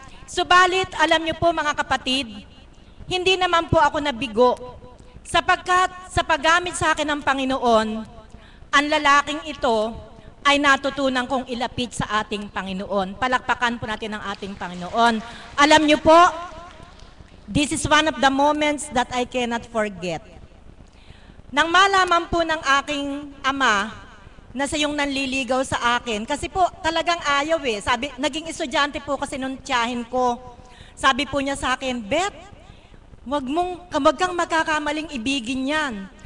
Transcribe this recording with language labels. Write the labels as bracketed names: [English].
[Filipino] Subalit, alam niyo po mga kapatid, hindi naman po ako nabigo. Sapagkat sa paggamit sa akin ng Panginoon, ang lalaking ito ay natutunan kong ilapit sa ating Panginoon. Palakpakan po natin ang ating Panginoon. Alam niyo po, [English] this is one of the moments that I cannot forget. [Filipino] Nang malaman po ng aking ama na siya yung nanliligaw sa akin, kasi po talagang ayaw eh. Sabi, naging estudyante po kasi nung tiyahin ko. Sabi po niya sa akin, Beth, wag kang magkakamaling ibigin yan.